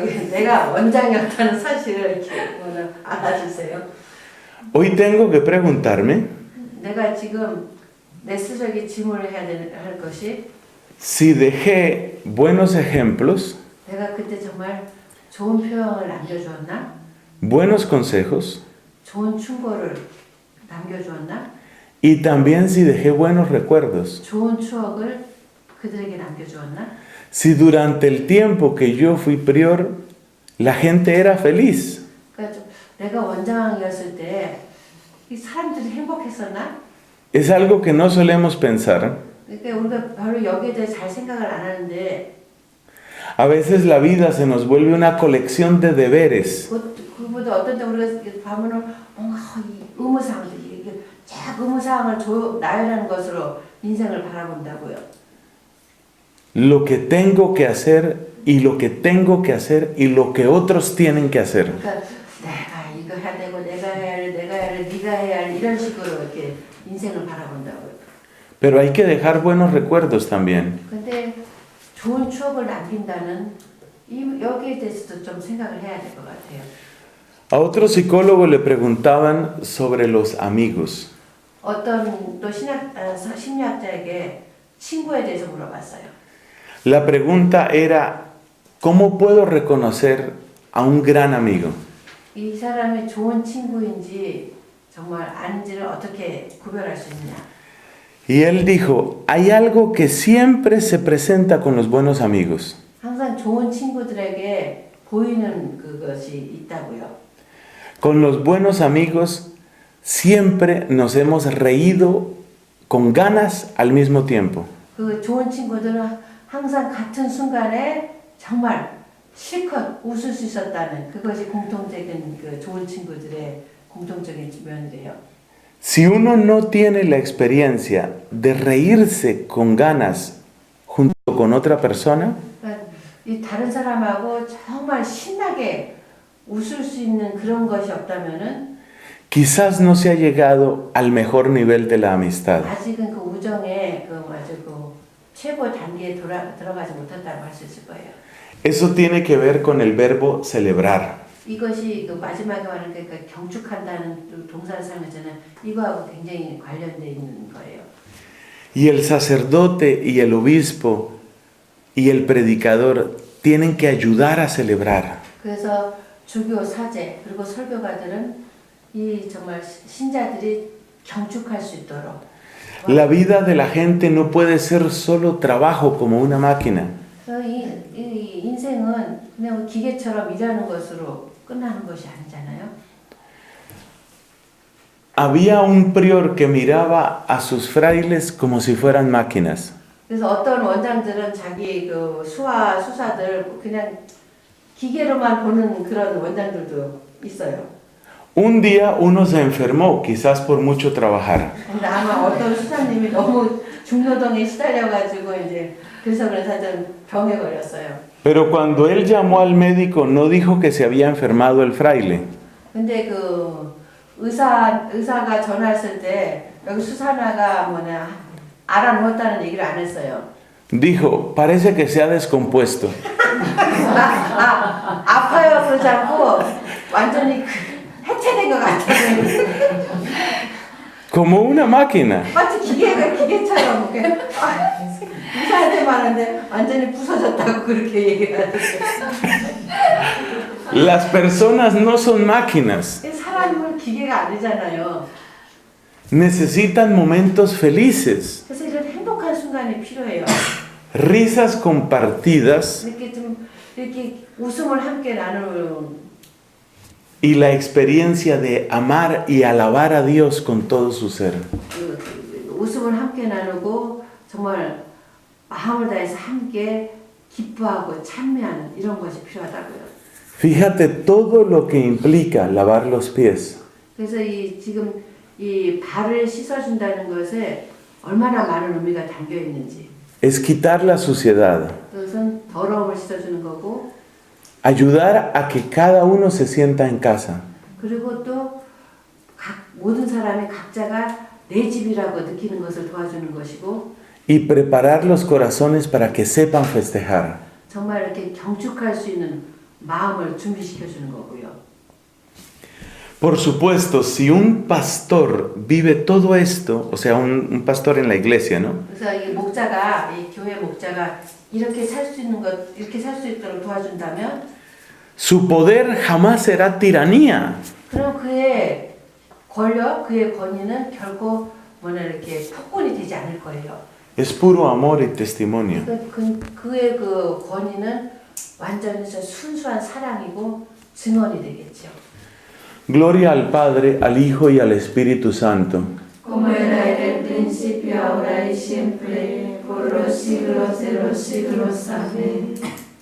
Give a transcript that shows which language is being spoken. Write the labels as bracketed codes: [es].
[ko] 내가 원장이었다는 사실을 이렇게 알아주세요. [es] Hoy tengo que preguntarme [ko] 내가 지금 내 스스로에게 질문을 할 것이 [es] si dejé buenos ejemplos, [ko] 내가 그때 정말 좋은 표현을 남겨주었나? [es] buenos consejos [ko] 좋은 충고를 남겨주었나? [es] y también si dejé buenos recuerdos. [ko] 좋은 추억을 그들에게 남겨주었나? [es] Si durante el tiempo que yo fui prior, la gente era feliz. [ko] 그러니까 내가 원장이었을 때 이 사람들이 행복했었나? [es] Es algo que no solemos pensar. [ko] 그러니까 우리가 별로 여기에 대해 잘 생각을 안 하는데 [es] A veces la vida se nos vuelve una colección de deberes. [ko] 그보다 어떤 때 우리가 보면은 뭔가 이 의무사항들 이게 쫙 의무사항을 나열하는 것으로 인생을 바라본다고요. [es] Lo que tengo que hacer y lo que tengo que hacer y lo que otros tienen que hacer. [ko] 그러니까 내가 이거 해야 되고 내가 해야 할, 네가 해야 할 이런 식으로 이렇게 인생을 바라본다고요. [es] Pero hay que dejar buenos recuerdos también. [ko] 근데 좋은 추억을 남긴다는 여기에 대해서도 좀 생각을 해야 될 것 같아요. [es] A otro psicólogo le preguntaban sobre los amigos. [ko] 어떤 또 심리학자에게 친구에 대해서 물어봤어요. [es] La pregunta era, ¿cómo puedo reconocer a un gran amigo? [ko] 이 사람이 좋은 친구인지 정말 아닌지를 어떻게 구별할 수 있느냐. [es] Y él dijo, hay algo que siempre se presenta con los buenos amigos. [ko] 항상 좋은 친구들에게 보이는 그것이 있다고요. [es] Con los buenos amigos siempre nos hemos reído con ganas al mismo tiempo. [ko] 그 좋은 친구들은 항상 같은 순간에 정말 실컷 웃을 수 있었다는 그것이 공통적인 그 좋은 친구들의 공통적인 면이래요. [es] Si uno no tiene la experiencia de reírse con ganas junto con otra persona, [ko] 그러니까 이 다른 사람하고 정말 신나게 웃을 수 있는 그런 것이 없다면은 [es] quizás no se ha llegado al mejor nivel de la amistad. [ko] 아직은 그 우정의 그 최고 단계에 들어가지 못한다고 할 수 있을 거예요. [es] Eso tiene que ver con el verbo celebrar. [ko] 이것이 그 마지막에 말하는 그 경축한다는 동사를 사용했잖아요. 이거하고 굉장히 관련돼 있는 거예요. [es] Y el sacerdote y el obispo y el predicador tienen que ayudar a celebrar. [ko] 그래서 주교 사제 그리고 설교가들은 이 정말 신자들이 경축할 수 있도록 [es] La vida de la gente no puede ser solo trabajo como una máquina. [ko] 이 인생은 그냥 기계처럼 일하는 것으로 끝나는 것이 아니잖아요. [es] Había un prior que miraba a sus frailes como si fueran máquinas. [ko] 그래서 어떤 원장들은 자기 그 수사들 그냥 기계로만 보는 그런 원장들도 있어요. [es] Un día uno se enfermó, quizás por mucho trabajar. [ko] 근데 아마 어떤 수사님이 너무 중노동에 시달려가지고 이제 그래서 하여튼 병에 걸렸어요. [es] Pero cuando él llamó al médico no dijo que se había enfermado el fraile. [ko] 근데 그 의사가 전화했을 때 여기 수사나가 알아놓았다는 얘기를 안 했어요. [es] Dijo, parece que se ha descompuesto. [ko] 아파요 그러지 않고 완전히 해체된 것 같아요. [es] Como una máquina. [ko] 마치 기계처럼 의사한테 말하는데 완전히 부서졌다고 그렇게 얘기를 하더라고요. [es] Las personas no son máquinas. [ko] 사람은 기계가 아니잖아요. [es] Necesitan momentos felices, [ko] 그래서 이런 행복한 순간이 필요해요. [es] risas compartidas [ko] 이렇게 웃음을 함께 나누는 [es] y la experiencia de amar y alabar a Dios con todo su ser. [ko] 웃음을 함께 나누고 정말 마음을 다해서 함께 기뻐하고 찬미하는 이런 것이 필요하다고요. [es] Fíjate todo lo que implica lavar los pies. [ko] 그래서 지금 이 발을 씻어준다는 것에 얼마나 많은 의미가 담겨 있는지. [es] Es quitar la suciedad, [ko] 그것은 더러움을 씻어주는 거고. [es] ayudar a que cada uno se sienta en casa. [ko] 그리고 또 모든 사람이 각자가 내 집이라고 느끼는 것을 도와주는 것이고. [es] Y preparar los corazones para que sepan festejar. [ko] 정말 이렇게 경축할 수 있는 마음을 준비시켜 주는 거고요. [es] Por supuesto, si un pastor vive todo esto, o sea, un pastor en la iglesia, ¿no? [ko] 그래서 이 목자가 이 교회 목자가 이렇게 살 수 있는 것, 이렇게 살 수 있도록 도와준다면, [es] su poder jamás será tiranía. [ko] 그럼 그의 권력, 그의 권위는 결코 이렇게 폭군이 되지 않을 거예요. [es] Es puro amor y testimonio. [ko] 그의 그 권위는 완전히 순수한 사랑이고 증언이 되겠죠. [es] Gloria al Padre, al Hijo y al Espíritu Santo. Como era en el principio, ahora y siempre, por los siglos de los siglos. Amén.